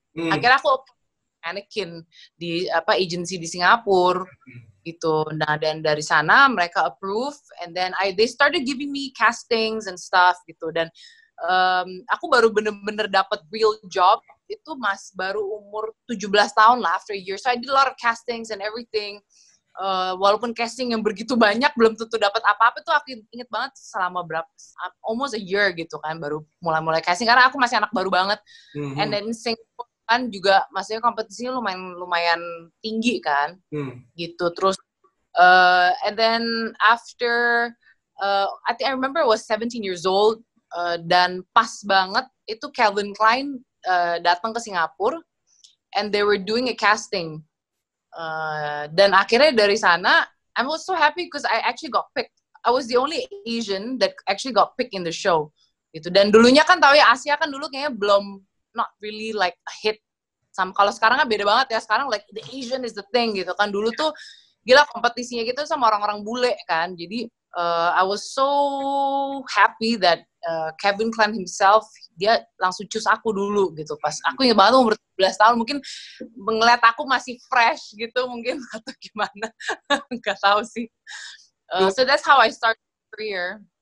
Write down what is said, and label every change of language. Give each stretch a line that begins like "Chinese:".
Indonesian: Akhirnya aku mannequin di agency di Singapura gitu. Nah, dan dari sana mereka
English: approve, and then they started giving me castings and stuff gitu.
Indonesian: Dan aku baru bener-bener dapat
English: real job
Indonesian: itu baru umur 17 tahun lah,
English: after a year. So I did a lot of castings and everything.
Indonesian: Walaupun casting yang begitu banyak, belum tentu dapat apa-apa tuh. Aku inget banget selama
English: almost a year
Indonesian: gitu kan, baru mulai casting, karena aku masih anak baru banget.
English: And then
Indonesian: Singapore kan juga, maksudnya kompetisinya lumayan tinggi kan, gitu. Terus,
English: and then after, I think I remember I was 17 years old,
Indonesian: dan pas banget itu Calvin Klein datang ke Singapura,
English: and they were doing a casting.
Indonesian: Dan akhirnya dari sana,
English: I was so happy because I actually got picked. I was the only Asian that actually got picked in the show.
Indonesian: Gitu. Dan dulunya kan tahu ya, Asia kan dulu kayaknya belum,
English: not really like a hit.
Indonesian: Kalau sekarang kan beda banget ya, sekarang
English: like the Asian is the thing
Indonesian: gitu kan. Dulu tuh gila kompetisinya gitu sama orang-orang bule kan.
English: Jadi I was so happy that Kevin Klein himself,
Indonesian: dia langsung
English: choose
Indonesian: aku dulu gitu. Pas aku ingat banget umur 17 tahun, mungkin ngeliat aku masih fresh gitu mungkin, atau gimana. Nggak tahu sih.
English: So that's how I started career.